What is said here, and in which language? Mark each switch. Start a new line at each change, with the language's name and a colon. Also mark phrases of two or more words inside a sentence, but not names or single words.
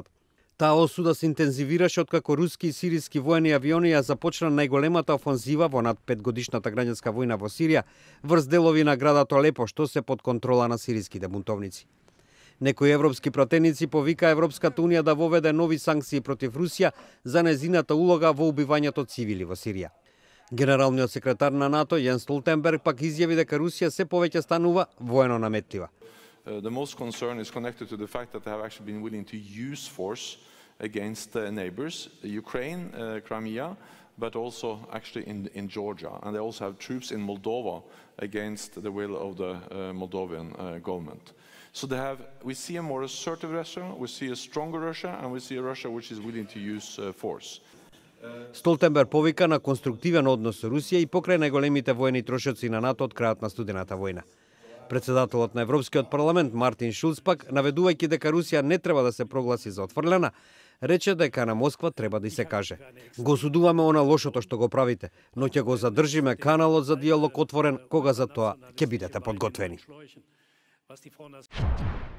Macedonian: Таа осуда се интензивираше откако руски и сириски воени авиони ја започна најголемата офанзива во над 5-годишната граѓанска војна во Сирија врз делови на градот Алепо, што се под контрола на сириските бунтовници. Некои европски пратеници повика Европската Унија да воведе нови санкции против Русија за незината улога во убивањето цивили во Сирија. Генералниот секретар на НАТО Јенс Столтенберг пак изјави дека Русија се повеќе станува воено наметлива.
English: The most concern is connected to the fact that they have actually been willing to use force against neighbors, Ukraine, Crimea, but also actually in Georgia. And they also have troops in Moldova against the will of the Moldovan government. So we see a more assertive Russia, we see a stronger Russia, and we see a Russia which is willing to use force.
Macedonian: Столтенберг повика на конструктивен однос со Русија и покрај најголемите воени трошоци на НАТО од крајот на студената војна. Председателот на Европскиот парламент Мартин Шулц пак, наведувајќи дека Русија не треба да се прогласи за отфрлена, рече дека на Москва треба да се каже: го осудуваме она лошото што го правите, но ќе го задржиме каналот за диалог отворен кога за тоа ќе бидете подготвени.